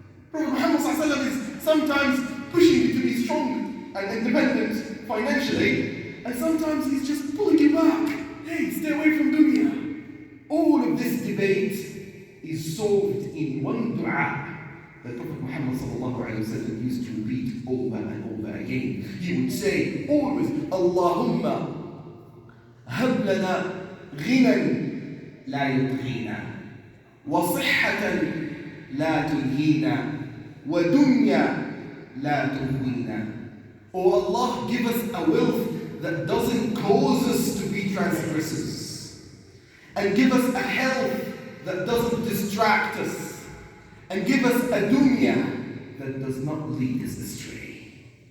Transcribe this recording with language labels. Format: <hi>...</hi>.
<en>Prophet Muhammad ﷺ is sometimes pushing you to be strong and independent financially, and sometimes he's just pulling you back. Hey, stay away from dunya. All of this debate is solved in one dua that Prophet Muhammad ﷺ used to repeat over and over again. He would say always,</en> <ar>Allahumma هب لنا غنى لا يطغينا وصحة لا تلهينا ودنيا لا تهوينا.</ar> <en>Oh Allah, give us a wealth that doesn't cause us to be transgressors, and give us a health that doesn't distract us, and give us a dunya that does not lead us astray.</en>